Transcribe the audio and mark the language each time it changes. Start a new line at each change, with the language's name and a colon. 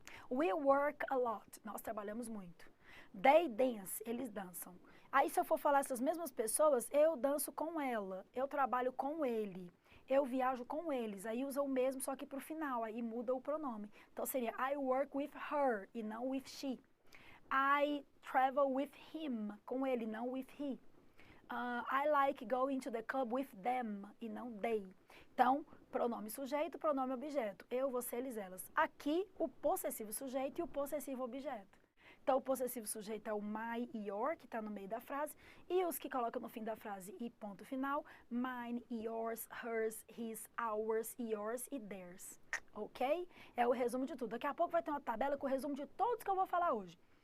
English: We work a lot,
Portuguese: nós trabalhamos muito.
English: They dance,
Portuguese: eles dançam. Aí se eu for falar essas mesmas pessoas, eu danço com ela, eu trabalho com ele, eu viajo com eles. Aí usa o mesmo, só que pro final, aí muda o pronome. Então seria
English: I work with her
Portuguese: e não with she.
English: I travel with him,
Portuguese: com ele, não
English: with he. I like going to the club with them
Portuguese: e não
English: they.
Portuguese: Então, pronome sujeito, pronome objeto. Eu, você, eles, elas. Aqui, o possessivo sujeito e o possessivo objeto. Então, o possessivo sujeito é o my e your, que está no meio da frase, e os que colocam no fim da frase e ponto final, mine, yours, hers, his, ours, yours e theirs. Ok? É o resumo de tudo. Daqui a pouco vai ter uma tabela com o resumo de todos que eu vou falar hoje.